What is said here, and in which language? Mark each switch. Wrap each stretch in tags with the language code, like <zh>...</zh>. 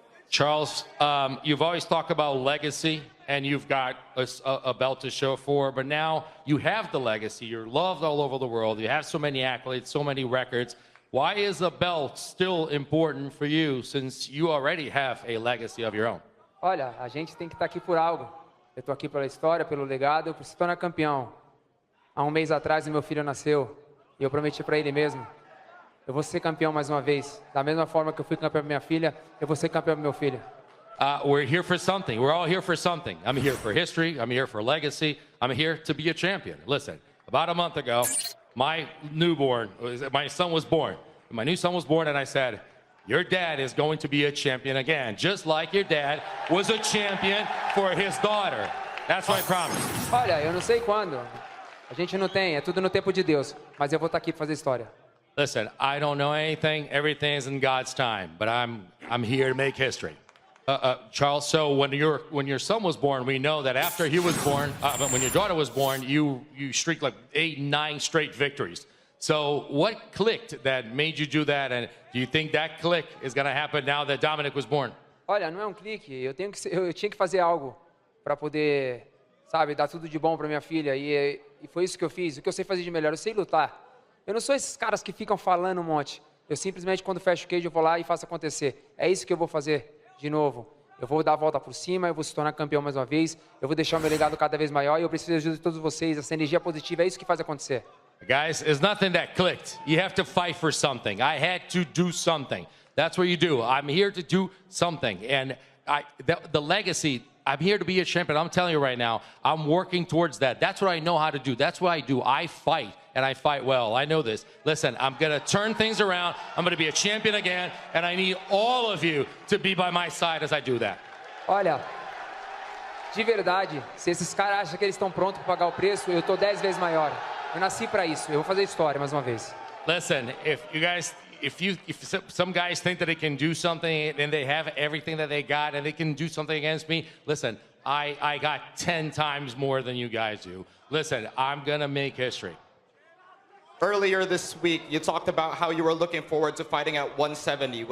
<en>Charles, you've always talked about legacy, and you've got a belt to show for it, but now you have the legacy. You're loved all over the world. You have so many accolades, so many records. Why is a belt still important for you, since you already have a legacy of your own?</en> <pt>Olha, a gente tem que estar aqui por algo. Eu estou aqui pela história, pelo legado, por se tornar campeão. Há um mês atrás, meu filho nasceu, e eu prometi para ele mesmo, eu vou ser campeão mais uma vez. Da mesma forma que eu fui campeão para minha filha, eu vou ser campeão para meu filho.</pt> <en>We're here for something. We're all here for something. I'm here for history. I'm here for legacy. I'm here to be a champion. Listen, about a month ago, my son was born. My new son was born, and I said, your dad is going to be a champion again, just like your dad was a champion for his daughter. That's my promise.</en> <pt>Olha, eu não sei quando. A gente não tem, é tudo no tempo de Deus. Mas eu vou estar aqui para fazer história.</pt> <en>Listen, I don't know anything. Everything is in God's time, but I'm here to make history. Charles, so when your son was born, we know that after he was born, when your daughter was born, you streaked like 8, 9 straight victories. So what clicked that made you do that, and do you think that click is going to happen now that Dominic was born?</en> <pt>Olha, não é um clique. Eu tinha que fazer algo para poder, sabe, dar tudo de bom para minha filha, e foi isso que eu fiz. O que eu sei fazer de melhor, eu sei lutar. Eu não sou esses caras que ficam falando um monte. Eu simplesmente, quando fecho o cage, eu vou lá e faço acontecer. É isso que eu vou fazer de novo. Eu vou dar a volta por cima, eu vou se tornar campeão mais uma vez, eu vou deixar o meu legado cada vez maior, e eu preciso da ajuda de todos vocês. Essa energia positiva é isso que faz acontecer.</pt> <en>Guys, it's nothing that clicked. You have to fight for something. I had to do something. That's what you do. I'm here to do something. And the legacy, I'm here to be a champion. I'm telling you right now, I'm working towards that. That's what I know how to do. That's what I do. I fight, and I fight well. I know this. Listen, I'm going to turn things around. I'm going to be a champion again, and I need all of you to be by my side as I do that.</en> <pt>Olha, de verdade, se esses caras acham que eles estão prontos para pagar o preço, eu estou 10 vezes maior. Eu nasci para isso. Eu vou fazer história mais uma vez.</pt> <en>Listen, if some guys think that they can do something and they have everything that they got and they can do something against me, listen, I got 10 times more than you guys do. Listen, I'm going to make history. Earlier this week, you talked about how you were looking forward to fighting at 170.</en>